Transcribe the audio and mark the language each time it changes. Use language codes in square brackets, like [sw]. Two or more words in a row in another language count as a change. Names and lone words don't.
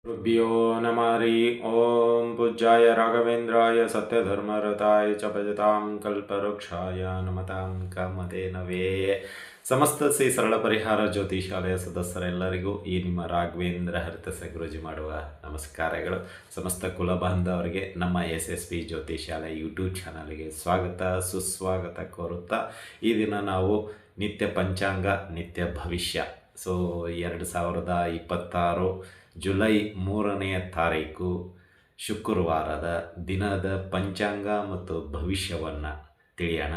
[sa] गुरुभ्यो नमः हरि ओम पूज्याय राघवेन्द्राय सत्यधर्मरताय च भजतां कल्पवृक्षाय नमतां कामधेनವೇ [kn] ಸಮಸ್ತ ಶ್ರೀ ಸರಳ ಪರಿಹಾರ ಜ್ಯೋತಿಷಾಲಯ ಸದಸ್ಯರೆಲ್ಲರಿಗೂ ಈ ನಿಮ್ಮ ರಾಘವೇಂದ್ರ ಹರಿತಸ ಗುರುಜಿ ಮಾಡುವ ನಮಸ್ಕಾರಗಳು. ಸಮಸ್ತ ಕುಲಬಾಂಧವರಿಗೆ ನಮ್ಮ SSP ಜ್ಯೋತಿಷಾಲಯ ಯೂಟ್ಯೂಬ್ ಚಾನಲ್ಗೆ ಸ್ವಾಗತ ಸುಸ್ವಾಗತ ಕೋರುತ್ತಾ ಈ ದಿನ ನಾವು ನಿತ್ಯ ಪಂಚಾಂಗ ನಿತ್ಯ ಭವಿಷ್ಯ 2026 ಜುಲೈ 3ನೇ ತಾರೀಕು ಶುಕ್ರವಾರದ ದಿನದ ಪಂಚಾಂಗ ಮತ್ತು ಭವಿಷ್ಯವನ್ನು ತಿಳಿಯೋಣ.